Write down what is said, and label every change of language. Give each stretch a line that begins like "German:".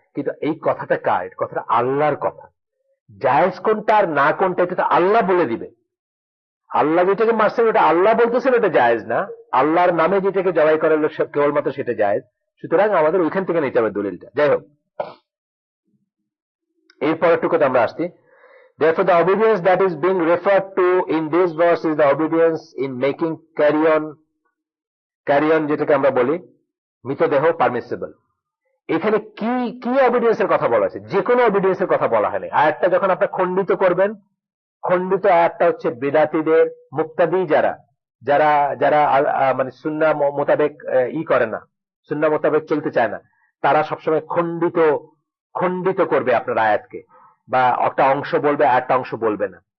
Bangla: কিন্তু এই কথাটা কার? কথাটা আল্লাহর কথা। জায়েজ কোনটা আর না কোনটা এটা তো আল্লাহ বলে দিবে। আল্লাহ যেটাকে মারছেন ওটা আল্লাহ বলতেছেন এটা জায়েজ না, আল্লাহর নামে যেটাকে জবাই করা হলো কেবলমাত্র সেটা জায়েজ। সুতরাং আমাদের ওইখান থেকে নিতে হবে দলিলটা। যাই হোক, এরপরেরটুকুতে আমরা আসছি।
English: Therefore, the obedience that is being referred to in this verse is the obedience in making carry on
Bangla: যেটাকে আমরা বলি মৃতদেহ পারমিসিবল। এখানে কি কি অবিডিয়েন্সের কথা বলা আছে? যে কোনো অবিডিয়েন্সের কথা বলা হয়নি। আয়াতটা যখন আপনি খণ্ডিত করবেন, খণ্ডিত আয়াতটা হচ্ছে বিদাতীদের, মুক্তাদি যারা যারা যারা মানে সুন্নাহ মোতাবেক করে না, সুন্নাহ মোতাবেক চলতে চায় না, তারা সবসময় খণ্ডিত করবে আপনার আয়াতকে, বা একটা অংশ বলবে একটা অংশ বলবে না।